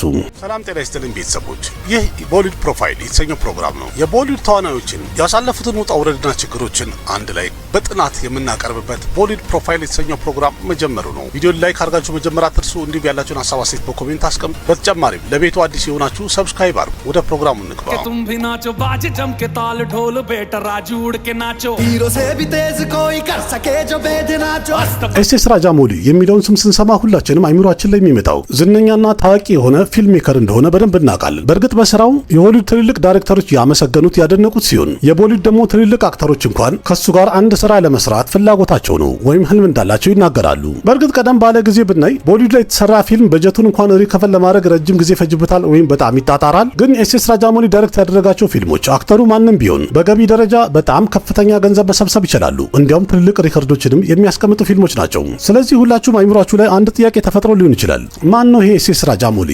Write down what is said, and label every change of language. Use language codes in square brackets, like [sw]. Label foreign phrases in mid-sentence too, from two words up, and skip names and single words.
[am] ሰላም ጤና ይስጥልኝ ቤተሰቦች፣ ይህ ቦሊውድ ፕሮፋይል የተሰኘው ፕሮግራም ነው። የቦሊውድ ተዋናዮችን ያሳለፉትን ውጣ ውረድና ችግሮችን አንድ ላይ በጥናት የምናቀርብበት ቦሊውድ ፕሮፋይል የተሰኘው ፕሮግራም መጀመሩ ነው። ቪዲዮን ላይክ አድርጋችሁ መጀመር አትርሱ። እንዲሁ ያላችሁን ሀሳብ አስተያየት በኮሜንት አስቀምጡ። በተጨማሪም ለቤቱ አዲስ የሆናችሁ ሰብስክራይብ አድርጉ። ወደ ፕሮግራሙ እንግባ። [hi] तुम भी नाचो बाज जम के ताल ढोल बेटा राजू उड़ के नाचो हीरो से भी तेज कोई कर सके जो बेद नाचो [am] ኤስ.ኤስ ራጃሞሊ የሚለውን ስም ስንሰማ ሁላችንም አይምሮአችን ላይ የሚመጣው ዝነኛና ታዋቂ የሆነ [en] film maker [am] እንደሆነ በደንብ እናውቃለን። በእርግጥ በስራው የሆሊውድ ትልልቅ ዳይሬክተሮች ያመሰገኑት ያደነቁት ሲሆን የቦሊውድ ደግሞ ትልልቅ አክተሮች እንኳን ከሱ ጋር አንድ ስራ ለመስራት ፍላጎታቸው ነው ወይም ህልም እንዳላቸው ይናገራሉ። በእርግጥ ቀደም ባለ ጊዜ ብናይ ቦሊውድ ላይ የተሰራ ፊልም በጀቱን እንኳን ሪከቨር ለማድረግ ረጅም ጊዜ ፈጅበታል ወይም በጣም ይጣጣራል። ግን ኤስ.ኤስ ራጃሞሊ ዳይሬክት ያደረጋቸው ፊልሞች አክተሩ ማንንም ቢሆን በገቢ ደረጃ በጣም ከፍተኛ ገንዘብ መሰብሰብ ይችላሉ። እንዲያውም ትልልቅ ሪከርዶችንም የሚያስቀምጡ ፊልሞች ናቸው። ስለዚህ ሁላችሁም አይምሯችሁ ላይ አንድ ጥያቄ ተፈጥሮ ሊሆን ይችላል። ማን ነው ይሄ ኤስ.ኤስ ራጃሞሊ?